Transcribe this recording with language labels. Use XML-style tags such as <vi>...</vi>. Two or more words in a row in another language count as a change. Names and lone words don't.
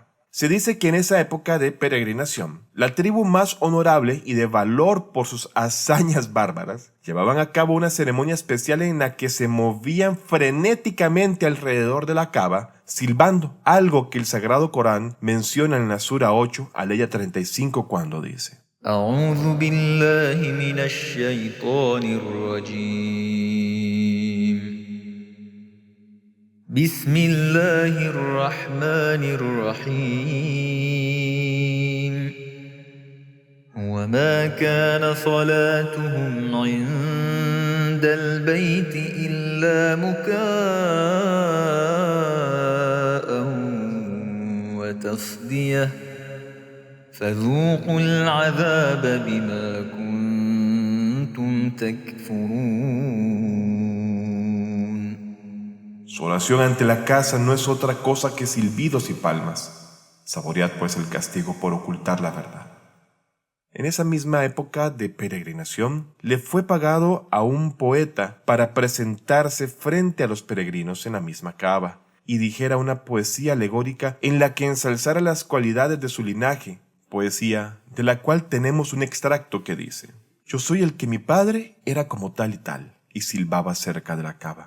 <es>Se dice que en esa época de peregrinación, la tribu más honorable y de valor por sus hazañas bárbaras, llevaban a cabo una ceremonia especial en la que se movían frenéticamente alrededor de la Kaaba, silbando, algo que el Sagrado Corán menciona en la Sura 8, aleya 35, cuando dice:</es> <ar>أعوذ بالله من الشيطان الرجيم بسم الله الرحمن الرحيم وما كان صلاتهم عند البيت إلا مكاء وتصدية فذوقوا العذاب بما كنتم تكفرون.</ar> <es>Su oración ante la casa no es otra cosa que silbidos y palmas. Saboread pues el castigo por ocultar la verdad. En esa misma época de peregrinación, le fue pagado a un poeta para presentarse frente a los peregrinos en la misma Kaaba y dijera una poesía alegórica en la que ensalzara las cualidades de su linaje, poesía de la cual tenemos un extracto que dice: yo soy el que mi padre era como tal y tal, y silbaba cerca de la Kaaba.</es>